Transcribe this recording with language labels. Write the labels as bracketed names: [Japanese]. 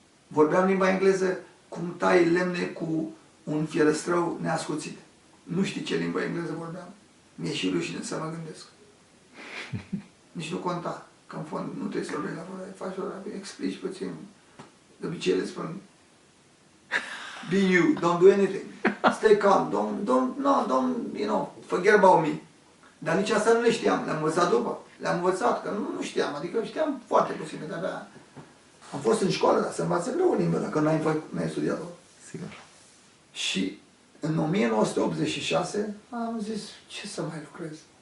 [Romanian] Vorbeam limba engleză cum tai lemne cu un fierăstrău neascuțit. Nu știi ce limba engleză vorbeam. Mi-e și rușine să mă gândesc. Nici nu conta. Că în fond nu trebuie să vorbești la fotografie, faci fotografie, explici puțin. De obicei le spun, [English] be you, don't do anything. Stay calm, don't, forget about me. [Romanian] Dar nici asta nu le știam, le-am învățat după. Le-am învățat, că nu știam, adică știam foarte puțin, că de-abia am fost în școală, dar se învață greu o limbă dacă n-ai studiat-o. Sigur. Și în 1986 am zis, ce să mai lucrez?